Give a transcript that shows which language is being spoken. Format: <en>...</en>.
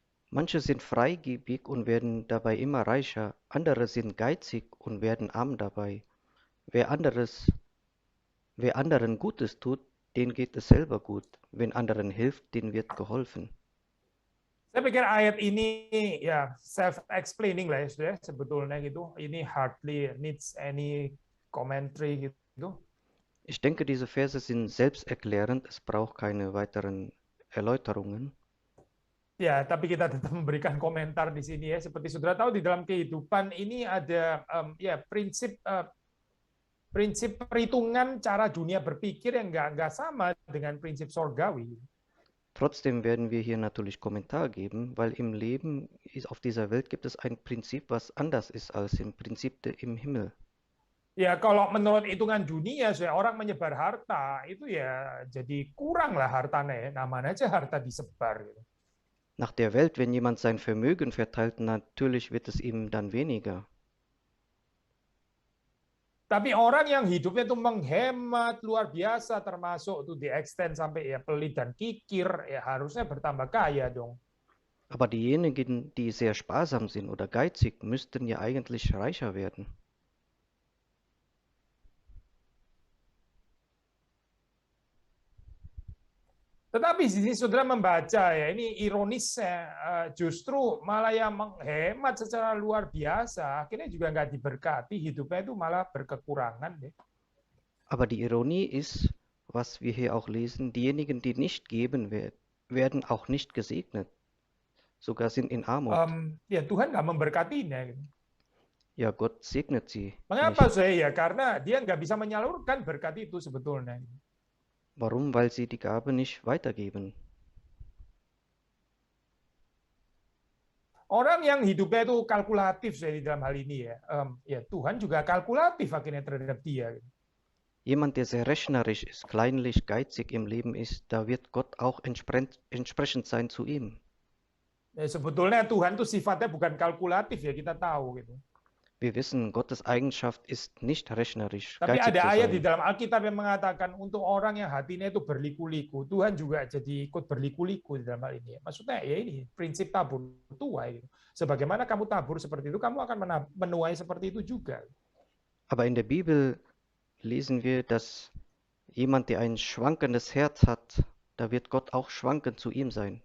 <de>Manche sind freigebig und werden dabei immer reicher, andere sind geizig und werden arm dabei. Wer anderen Gutes tut, denen geht es selber gut. Wenn anderen hilft, denen wird geholfen.</de> <id>Saya pikir ayat ini ya self-explaining lah ya sudah sebetulnya gitu. Ini</id> <en>hardly needs any commentary</en> <id>gitu.</id> <de>Ich denke, diese Verse sind selbsterklärend, es braucht keine weiteren Erläuterungen.</de> <id>Ya, tapi kita tetap memberikan komentar di sini ya. Seperti saudara tahu di dalam kehidupan ini ada prinsip perhitungan cara dunia berpikir yang nggak sama dengan prinsip sorgawi.</id> <de>Trotzdem werden wir hier natürlich Kommentar geben, weil im Leben auf dieser Welt gibt es ein Prinzip, was anders ist als im Prinzip im Himmel.</de> <id>Ya, kalau menurut hitungan dunia, orang menyebar harta itu ya jadi kurang lah hartanya ya. Namanya aja harta disebar gitu.</id> <de>Nach der Welt, wenn jemand sein Vermögen verteilt, natürlich wird es ihm dann weniger.</de> <id>Tapi orang yang hidupnya itu menghemat luar biasa, termasuk tuh di extend sampai ya pelit dan kikir, ya harusnya bertambah kaya dong.</id> <de>Aber diejenigen, die sehr sparsam sind oder geizig, müssten ja eigentlich reicher werden.</de> <id>Tetapi di sini saudara membaca ya, ini ironisnya justru malah yang menghemat secara luar biasa, akhirnya juga nggak diberkati, hidupnya itu malah berkekurangan. Ya.</id> <de>Aber die Ironie ist, was wir hier auch lesen, diejenigen, die nicht geben, werden auch nicht gesegnet. sogar sind in Armut.</de> <id>Ya Tuhan nggak memberkatinya. Gitu.</id> <de>Ja, Gott segnet sie</de> <id>Mengapa</id> <de>nicht.</de> <id>saya? Ya karena dia nggak bisa menyalurkan berkat itu sebetulnya.</id> <de>Warum? Weil sie die Gabe nicht weitergeben.</de> <id>Orang yang hidupnya itu kalkulatif saya di dalam hal ini ya, ya Tuhan juga kalkulatif akhirnya terhadap dia.</id> <de>Jemand, der sehr rechnerisch ist, kleinlich, geizig im Leben ist, da wird Gott auch entsprechend sein zu ihm.</de> <id>Ya, sebetulnya Tuhan itu sifatnya bukan kalkulatif ya kita tahu gitu.</id> <de>Wir wissen, Gottes Eigenschaft ist nicht rechnerisch,</de> <id>Tapi</id> <de>geizig zu</de> <id>ada ayat di</id> <de>sein.</de> <id>dalam Alkitab yang mengatakan untuk orang yang hatinya itu berliku-liku, Tuhan juga jadi ikut berliku-liku di dalam hal ini. Maksudnya ya ini prinsip tabur tuai. Gitu. Sebagaimana kamu tabur seperti itu, kamu akan menuai seperti itu juga.</id> <de>Aber in der Bibel lesen wir, dass jemand, der ein schwankendes Herz hat, da wird Gott auch schwankend zu ihm sein.</de>